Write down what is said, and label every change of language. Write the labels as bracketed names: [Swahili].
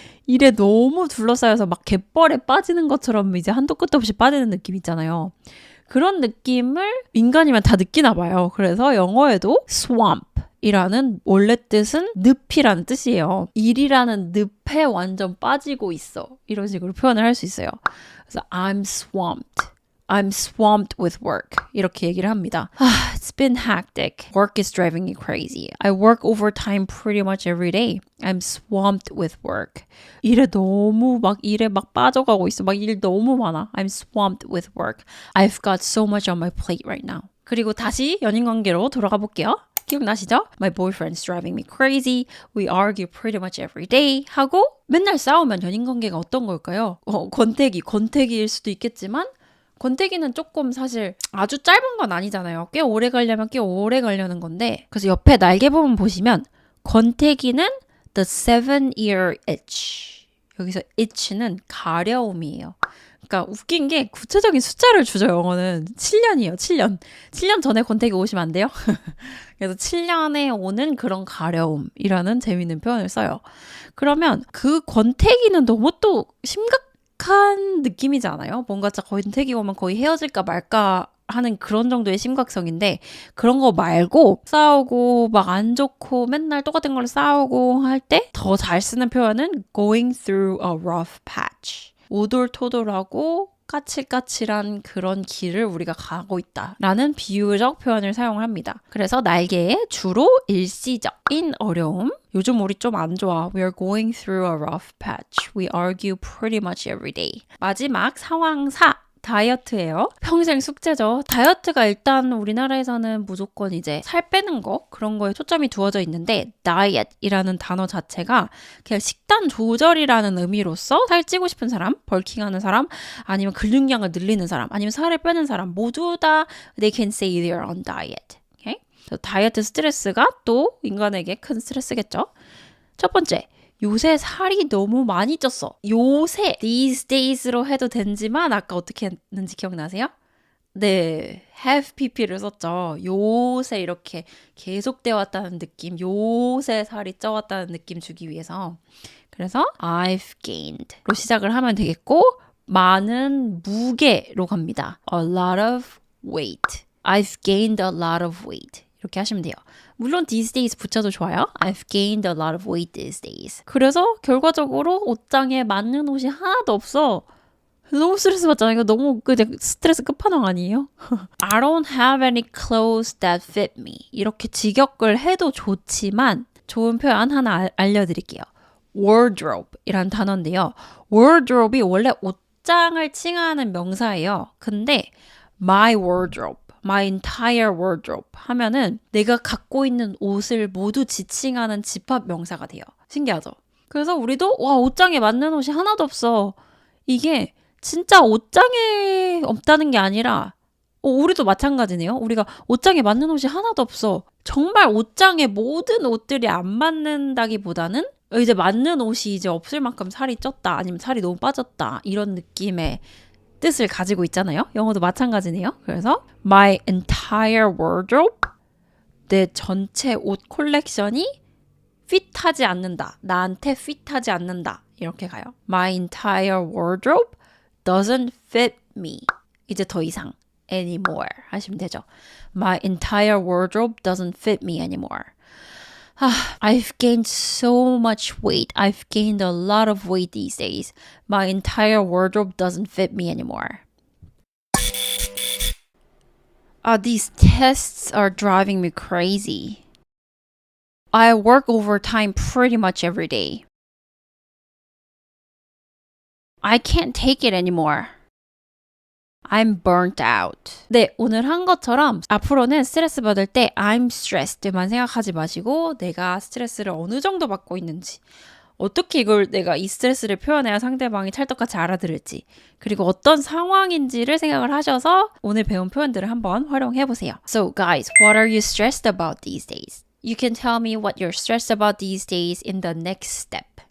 [Korean] 일에 너무 둘러싸여서 막 갯벌에 빠지는 것처럼 이제 한도 끝도 없이 빠지는 느낌 있잖아요. 그런 느낌을 인간이면 다 느끼나 봐요. 그래서 영어에도 swamp 이라는 원래 뜻은 늪이라는 뜻이에요. 일이라는 늪에 완전 빠지고 있어. 이런 식으로 표현을 할 수 있어요. [English] 그래서 I'm swamped. I'm swamped with work. [Korean] 이렇게 얘기를 합니다. [English] It's been hectic. Work is driving me crazy. I work overtime pretty much every day. I'm swamped with work. [Korean] 일에 막 빠져가고 있어. 막 일 너무 많아. [English] I'm swamped with work. I've got so much on my plate right now. [Korean] 그리고 다시 연인 관계로 돌아가 볼게요. 기억나시죠? [English] My boyfriend's driving me crazy. We argue pretty much every day. [Korean] 하고 맨날 싸우면 연인 관계가 어떤 걸까요? 권태기일 수도 있겠지만 권태기는 조금 사실 아주 짧은 건 아니잖아요. 꽤 오래 가려면 꽤 오래 가려는 건데 그래서 옆에 날개 부분 보시면 권태기는 the 7-year itch. 여기서 itch는 가려움이에요. 그러니까 웃긴 게 구체적인 숫자를 주죠. 영어는 7년이에요. 7년. 7년 전에 권태기 오시면 안 돼요? 그래서 7년에 오는 그런 가려움이라는 재미있는 표현을 써요. 그러면 그 권태기는 너무 또 심각한 느낌이지 않아요? 뭔가 진짜 권태기 오면 거의 헤어질까 말까 하는 그런 정도의 심각성인데 그런 거 말고 싸우고 막 안 좋고 맨날 똑같은 걸로 싸우고 할 때 더 잘 쓰는 표현은 [English] going through a rough patch. [Korean] 오돌토돌하고 까칠까칠한 그런 길을 우리가 가고 있다라는 비유적 표현을 사용을 합니다. 그래서 날개에 주로 일시적인 어려움. 요즘 우리 좀 안 좋아. [English] We are going through a rough patch. We argue pretty much every day. [Korean] 마지막 상황 4. 다이어트예요. 평생 숙제죠. 다이어트가 일단 우리나라에서는 무조건 이제 살 빼는 거 그런 거에 초점이 두어져 있는데 다이어트이라는 단어 자체가 그냥 식단 조절이라는 의미로서 살 찌고 싶은 사람, 벌킹하는 사람, 아니면 근육량을 늘리는 사람, 아니면 살을 빼는 사람 모두 다 [English] they can say they're on diet. Okay? [Korean] 다이어트 스트레스가 또 인간에게 큰 스트레스겠죠. 첫 번째. 요새 살이 너무 많이 쪘어. 요새 these days로 해도 되지만 아까 어떻게 했는지 기억나세요? 네, have pp를 썼죠. 요새 이렇게 계속되어 왔다는 느낌, 요새 살이 쪄왔다는 느낌 주기 위해서. 그래서 I've gained로 시작을 하면 되겠고 많은 무게로 갑니다. [English] A lot of weight. I've gained a lot of weight. [Korean] 이렇게 하시면 돼요. 물론 these days 붙여도 좋아요. [English] I've gained a lot of weight these days. [Korean] 그래서 결과적으로 옷장에 맞는 옷이 하나도 없어. 너무 스트레스 받잖아요. 이거 너무 그냥 스트레스 끝판왕 아니에요? [English] I don't have any clothes that fit me. [Korean] 이렇게 직역을 해도 좋지만 좋은 표현 하나 알려드릴게요. wardrobe이란 단어인데요. wardrobe이 원래 옷장을 칭하는 명사예요. 근데 my wardrobe my entire wardrobe 하면은 내가 갖고 있는 옷을 모두 지칭하는 집합 명사가 돼요. 신기하죠? 그래서 우리도 와 옷장에 맞는 옷이 하나도 없어. 이게 진짜 옷장에 없다는 게 아니라 우리도 마찬가지네요. 우리가 옷장에 맞는 옷이 하나도 없어. 정말 옷장에 모든 옷들이 안 맞는다기보다는 이제 맞는 옷이 이제 없을 만큼 살이 쪘다 아니면 살이 너무 빠졌다 이런 느낌의 뜻을 가지고 있잖아요. 영어도 마찬가지네요. 그래서 my entire wardrobe 내 전체 옷 콜렉션이 핏하지 않는다. 나한테 핏하지 않는다. 이렇게 가요. [English] My entire wardrobe doesn't fit me. [Korean] 이제 더 이상 anymore 하시면 되죠. [English] My entire wardrobe doesn't fit me anymore. I've gained so much weight. I've gained a lot of weight these days. My entire wardrobe doesn't fit me anymore. These tests are driving me crazy. I work overtime pretty much every day. I can't take it anymore. I'm burnt out. [Korean] 네, 오늘 한 것처럼 앞으로는 스트레스 받을 때 [English] I'm stressed [Korean] 만 생각하지 마시고 내가 스트레스를 어느 정도 받고 있는지 어떻게 이걸 내가 이 스트레스를 표현해야 상대방이 찰떡같이 알아들을지 그리고 어떤 상황인지를 생각을 하셔서 오늘 배운 표현들을 한번 활용해 보세요. [English] So guys, what are you stressed about these days? You can tell me what you're stressed about these days in the next step.